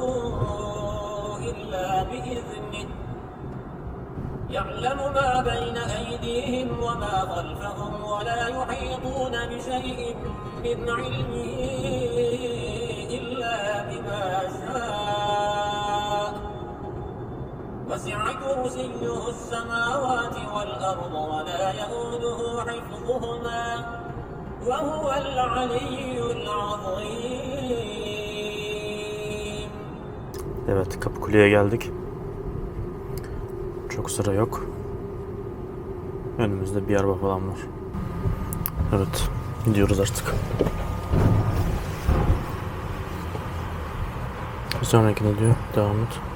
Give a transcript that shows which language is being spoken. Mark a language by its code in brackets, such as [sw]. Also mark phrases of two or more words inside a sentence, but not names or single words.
[ar] إلا بإذنه يعلم ما بين أيديهم وما خلفهم ولا يحيطون بشيء من علمه إلا بما شاء وسع كرسيه السماوات والأرض ولا يؤوده حفظهما وهو العلي العظيم. [tr] Evet, Kapıkule'ye geldik. Çok sıra yok. Önümüzde bir araba falan var. Evet, gidiyoruz artık. Bir sonraki ne diyor? Devam et.